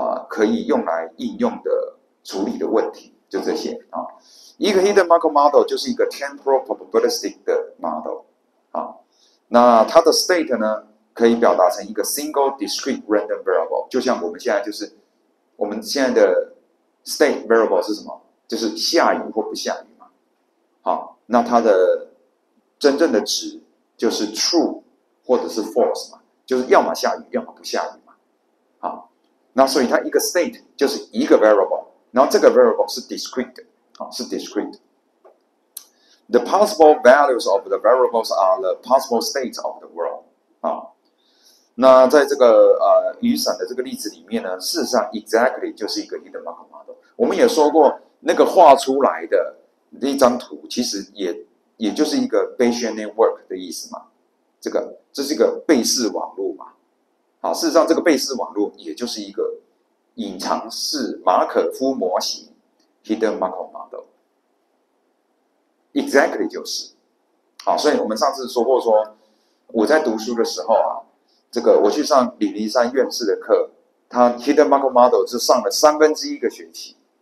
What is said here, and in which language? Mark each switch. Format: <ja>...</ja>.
<zh>可以用来应用的处理的问题，就这些一个 hidden Markov model 就是一个 temporal probabilistic 的 model 那它的 state 呢可以表达成一个 single discrete random variable， 就像我们现在的 state variable 是什么？就是下雨或不下雨嘛。那它的真正的值就是 true 或者是 false 嘛，就是要么下雨，要么不下雨嘛。那所以它一个 state 就是一个 variable， 然后这个 variable 是 discrete 的是 discrete。</zh> <en>The possible values of the variables are the possible states of the world</en> <zh>那在这个雨伞的这个例子里面呢，事实上 exactly 就是一个 hidden Markov model。我们也说过，那个画出来的那张图，其实也就是一个 Bayesian network 的意思嘛。这是一个贝氏网络嘛。事实上这个贝氏网络也就是一个隐藏式马可夫模型 hidden Markov model。exactly 就是所以我们上次说过说，我在读书的时候这个我去上李黎山院士的课，他 hidden Markov model 是上了1/3个学期。</zh>